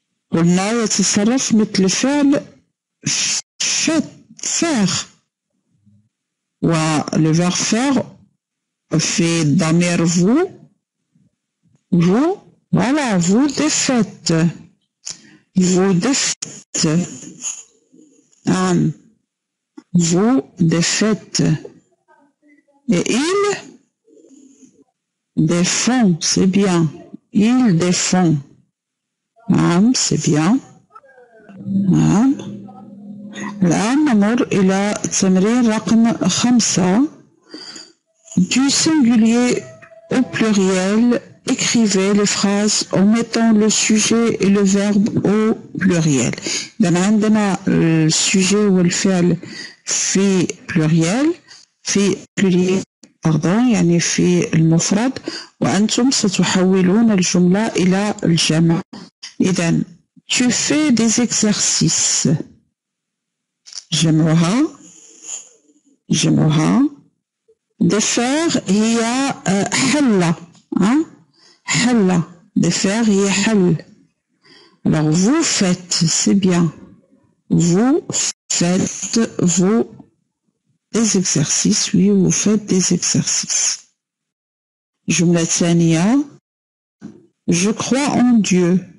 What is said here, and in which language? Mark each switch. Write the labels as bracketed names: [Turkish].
[Arabic] قلنا يتصرف مثل فعل faire. [French] le verbe faire [Arabic] في الضمير [French] vous voilà vous défaites. Vous défaites. Vous défaites. Et il défend, c'est bien. Il défend. C'est bien. [Arabic] الآن نمر إلى التمرين رقم 5. [French] Du singulier au pluriel, écrivez les phrases en mettant le sujet et le verbe au pluriel. [Arabic] إذن عندنا السوجي والفعل في pluriel في pluriel يعني في المفرد، وأنتم ستحولون الجملة إلى الجمع. [French] إذن tu fais des exercices. [Arabic] جمعها défaire هي حل. حل défaire هي حل. [French] Alors vous faites, c'est bien. Vous faites des exercices. Oui, vous faites des exercices. [Arabic] جملة ثانية. [French] Je crois en Dieu.